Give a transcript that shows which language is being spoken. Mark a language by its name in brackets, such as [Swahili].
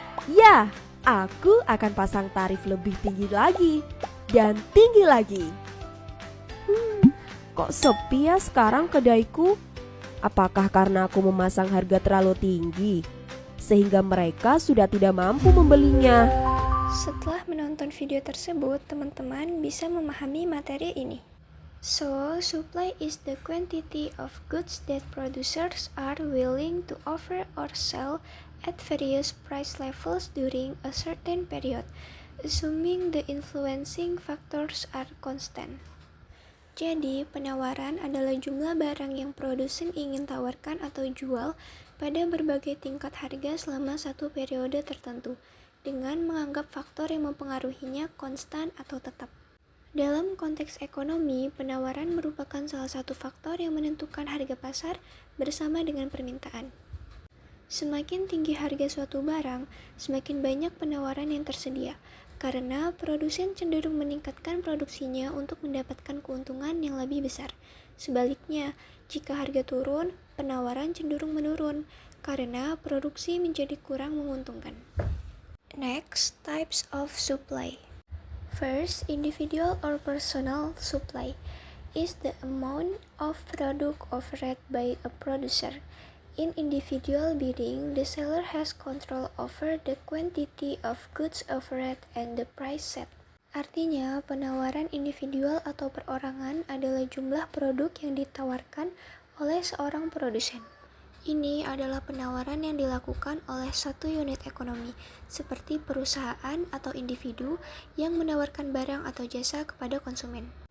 [Indonesian] Ya, aku akan pasang tarif lebih tinggi lagi dan tinggi lagi. Kok sepi ya sekarang kedaiku? Apakah karena aku memasang harga terlalu tinggi sehingga mereka sudah tidak mampu membelinya? Setelah menonton video tersebut, teman-teman bisa memahami materi ini. [English] So, supply is the quantity of goods that producers are willing to offer or sell at various price levels during a certain period, assuming the influencing factors are constant. [Indonesian] Jadi, penawaran adalah jumlah barang yang produsen ingin tawarkan atau jual pada berbagai tingkat harga selama satu periode tertentu, dengan menganggap faktor yang mempengaruhinya konstan atau tetap. Dalam konteks ekonomi, penawaran merupakan salah satu faktor yang menentukan harga pasar bersama dengan permintaan. Semakin tinggi harga suatu barang, semakin banyak penawaran yang tersedia, karena produsen cenderung meningkatkan produksinya untuk mendapatkan keuntungan yang lebih besar. Sebaliknya, jika harga turun, penawaran cenderung menurun, karena produksi menjadi kurang menguntungkan. [English] Next, types of supply. First, individual or personal supply is the amount of product offered by a producer. In individual bidding, the seller has control over the quantity of goods offered and the price set. [Indonesian] Artinya, penawaran individual atau perorangan adalah jumlah produk yang ditawarkan oleh seorang produsen. Ini adalah penawaran yang dilakukan oleh satu unit ekonomi, seperti perusahaan atau individu yang menawarkan barang atau jasa kepada konsumen.